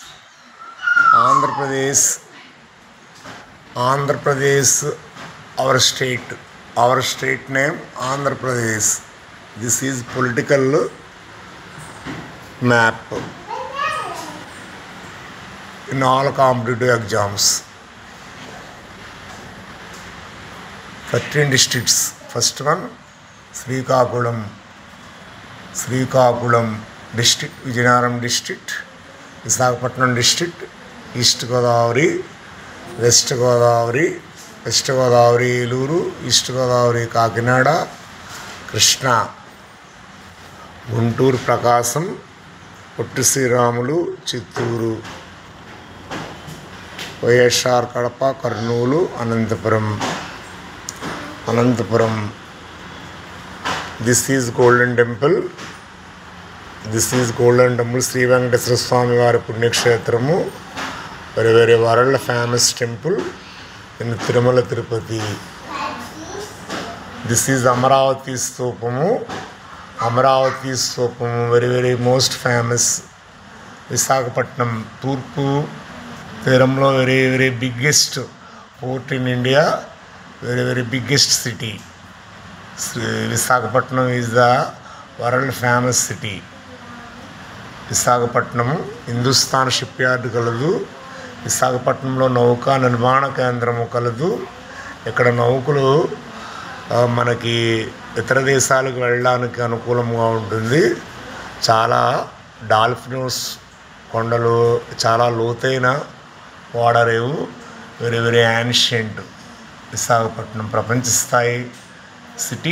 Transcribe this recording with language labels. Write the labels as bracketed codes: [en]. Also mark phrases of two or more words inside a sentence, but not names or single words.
[en] Our state name Andhra Pradesh. This is political map in all competitive exams. 13 districts. First one, Srikakulam district, Vijayanagram district, Visakhapatnam district, East Godavari, West Godavari, Eluru, East Godavari, Kakinada, Krishna, Guntur Prakasam, Pottu Sriramulu, Chitturu, YSR Kadapa, Karnoolu, Anantapuram. This is Golden Temple. [te] Sri Venkateswara Swami Vari Punyakshetramu. [en] Very world famous temple in Tirumala Tirupati. This is Amaravati Stupamu. Very most famous. Visakhapatnam, Turpu, Tirumallo, very biggest port in India. Very biggest city. Visakhapatnam is the world famous city. [te] Visakhapatnam, Hindustan shipyard kaladu. విశాఖపట్నంలో నౌక నిర్మాణ కేంద్రము కలదు. ఇక్కడ నౌకలు మనకి ఇతర దేశాలకు వెళ్ళడానికి అనుకూలంగా ఉంటుంది. చాలా డాల్ఫిన్స్ కొండలు, చాలా లోతైన వాడరేవు. [en] very ancient విశాఖపట్నం ప్రపంచ స్థాయి సిటీ.